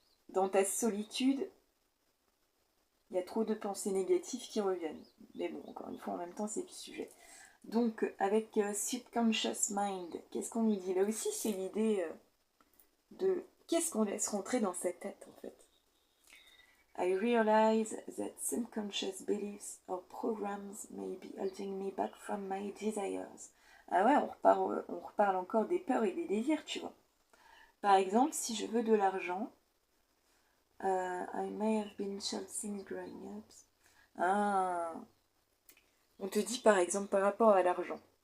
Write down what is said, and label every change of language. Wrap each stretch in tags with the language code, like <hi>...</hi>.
<fr>dans ta solitude, il y a trop de pensées négatives qui reviennent. Mais bon, encore une fois, en même temps, c'est le sujet. Donc, avec Subconscious Mind, qu'est-ce qu'on nous dit? Là aussi, c'est l'idée de qu'est-ce qu'on laisse rentrer dans sa tête, en fait.</fr> <en>I realize that subconscious beliefs or programs may be holding me back from my desires.</en> <fr>Ah ouais, on reparle encore des peurs et des désirs, tu vois. Par exemple, si je veux de l'argent,</fr> <en>I may have been chasing growing up.</en> <fr>Ah, on te dit par exemple par rapport à l'argent.</fr>